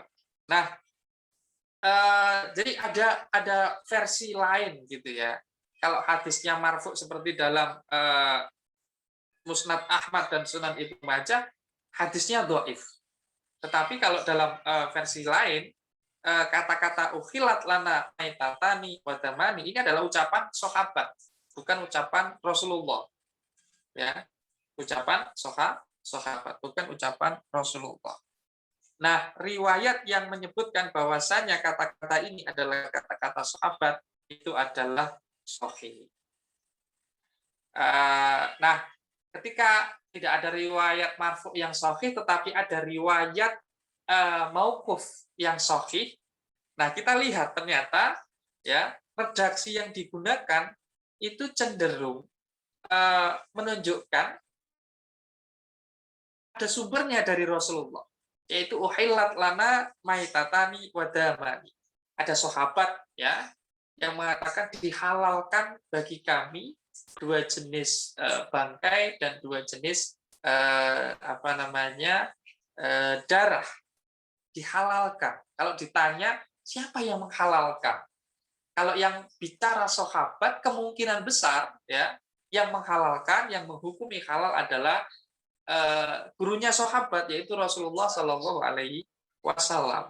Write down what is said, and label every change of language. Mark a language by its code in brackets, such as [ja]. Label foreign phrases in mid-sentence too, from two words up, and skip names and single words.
[id] Nah, jadi ada versi lain gitu ya. Kalau hadisnya marfu seperti dalam Musnad Ahmad dan Sunan Ibnu Majah, hadisnya dhaif. Tetapi kalau dalam versi lain, kata-kata [ar] أحلت لنا ميتتان ودمان [id] ini adalah ucapan sahabat, bukan ucapan Rasulullah. Ya, ucapan sahabat, bukan ucapan Rasulullah. Nah, riwayat yang menyebutkan bahwasanya kata-kata ini adalah kata-kata sahabat itu adalah sahih. Nah, ketika tidak ada riwayat marfu yang sahih, tetapi ada riwayat mauquf yang sahih. Nah, kita lihat ternyata ya redaksi yang digunakan itu cenderung menunjukkan ada sumbernya dari Rasulullah, yaitu [ar] أحلت لنا ميتتان ودمان. [id] Ada sahabat ya yang mengatakan dihalalkan bagi kami dua jenis bangkai dan dua jenis darah, dihalalkan. Kalau ditanya siapa yang menghalalkan, kalau yang bicara sahabat kemungkinan besar ya yang menghalalkan, yang menghukumi halal adalah gurunya sahabat, yaitu Rasulullah [ar] صلى الله عليه وسلم.